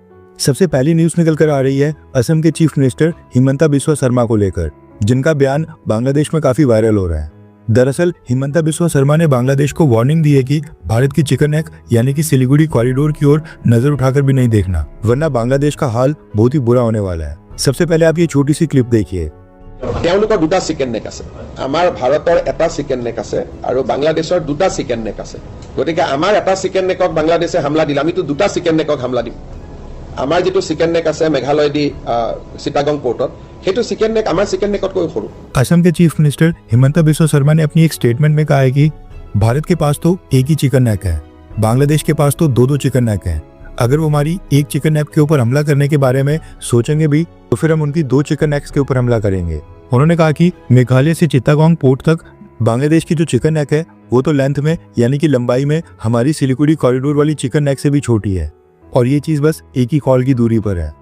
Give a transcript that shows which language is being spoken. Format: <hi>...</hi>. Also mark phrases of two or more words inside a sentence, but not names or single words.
<hi>सबसे पहली न्यूज़ निकल कर आ रही है असम के</hi> <en>chief minister</en> <hi>हिमंता बिस्वा शर्मा को लेकर, जिनका बयान बांग्लादेश में काफ़ी वायरल हो रहा है। दरअसल हिमंता बिस्वा शर्मा ने बांग्लादेश को वार्निंग दी है कि भारत की</hi> <en>chicken neck</en> <hi>यानी कि सिलीगुड़ी कॉरिडोर की ओर नजर उठाकर भी नहीं देखना, वरना बांग्लादेश का हाल बहुत ही बुरा होने वाला है। सबसे पहले आप ये छोटी सी क्लिप देखिए।</hi> <as>তেওঁলোকৰ দুটা</as> <en>chicken neck</en> <as>আছে, আমাৰ ভাৰতৰ এটা</as> <en>chicken neck</en> <as>আছে আৰু বাংলাদেশৰ দুটা</as> <en>chicken neck</en> <as>আছে। গতিকে আমাৰ এটা</as> <en>chicken neck</en> <as>বাংলাদেশে হামলা দিলে আমিতো দুটা</as> <en>chicken neck</en> <as>হামলা দিম। আমাৰ যেটো</as> <en>chicken neck</en> <as>আছে মেঘালয় দি চিটাগং পোৰ্টত, সেইটো</as> <en>chicken neck</en> <as>আমাৰ</as> <en>chicken neck</en> <as>সৰু।</as> <hi>असम के</hi> <en>chief minister</en> <hi>हिमंता बिस्वा शर्मा ने अपनी एक स्टेटमेंट में कहा है कि भारत के पास तो एक ही</hi> <en>chicken neck</en> <hi>है, बांग्लादेश के पास तो दो</hi> <en>chicken neck</en> <hi>हैं। अगर वो हमारी एक</hi> <en>chicken neck</en> <hi>के ऊपर हमला करने के बारे में सोचेंगे भी तो फिर हम उनकी दो</hi> <en>chicken necks</en> <hi>के ऊपर हमला करेंगे। उन्होंने कहा कि मेघालय से चित्तागोंग पोर्ट तक बांग्लादेश की जो</hi> <en>chicken neck</en> <hi>है वो तो लेंथ में यानी कि लंबाई में हमारी सिलीगुड़ी कॉरिडोर वाली</hi> <en>chicken neck</en> <hi>से भी छोटी है, और ये चीज़ बस एक ही कॉल की दूरी पर है।</hi>